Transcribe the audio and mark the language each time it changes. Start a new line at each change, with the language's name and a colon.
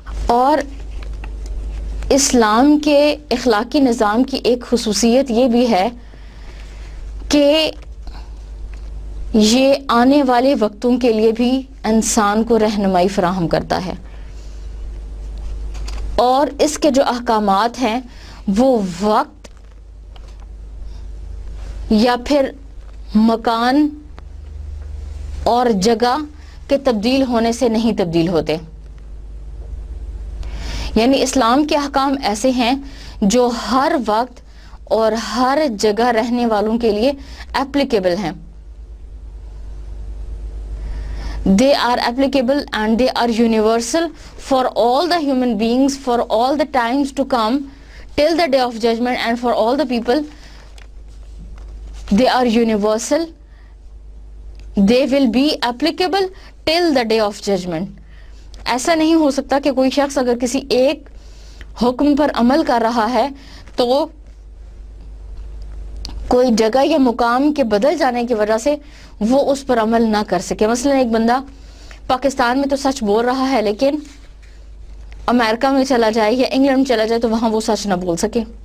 Urdu: اور اسلام کے اخلاقی نظام کی ایک خصوصیت یہ بھی ہے کہ یہ آنے والے وقتوں کے لیے بھی انسان کو رہنمائی فراہم کرتا ہے، اور اس کے جو احکامات ہیں وہ وقت یا پھر مکان اور جگہ کے تبدیل ہونے سے نہیں تبدیل ہوتے. یعنی اسلام کے احکام ایسے ہیں جو ہر وقت اور ہر جگہ رہنے والوں کے لیے ایپلیکیبل ہیں.
English: They are applicable and they are universal for all the human beings, for all the times to come till the day of judgment, and for all the people. They are universal. They will be applicable till the day of judgment.
Urdu: ایسا نہیں ہو سکتا کہ کوئی شخص اگر کسی ایک حکم پر عمل کر رہا ہے تو کوئی جگہ یا مقام کے بدل جانے کی وجہ سے وہ اس پر عمل نہ کر سکے. مثلا ایک بندہ پاکستان میں تو سچ بول رہا ہے لیکن امریکہ میں چلا جائے یا انگلینڈ میں چلا جائے تو وہاں وہ سچ نہ بول سکے.